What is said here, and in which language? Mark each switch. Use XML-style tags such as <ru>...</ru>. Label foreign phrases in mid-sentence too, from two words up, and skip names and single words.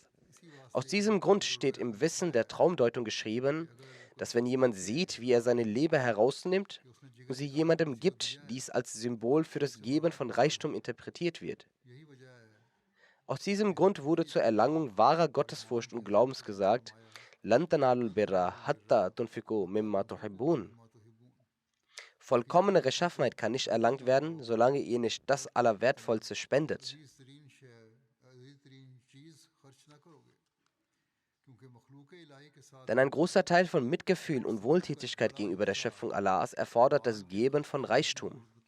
<de>Aus diesem Grund steht im Wissen der Traumdeutung geschrieben, dass wenn jemand sieht, wie er seine Leber herausnimmt und sie jemandem gibt, dies als Symbol für das Geben von Reichtum interpretiert wird. Aus diesem Grund wurde zur Erlangung wahrer Gottesfurcht und Glaubens gesagt,</de> <ar>"لن تنالوا البر حتى تنفقوا مما تحبون."</ar> <de>Vollkommene Rechtschaffenheit kann nicht erlangt werden, solange ihr nicht das Allerwertvollste spendet. Denn ein großer Teil von Mitgefühl und Wohltätigkeit gegenüber der Schöpfung Allahs erfordert das Geben von Reichtum.</de>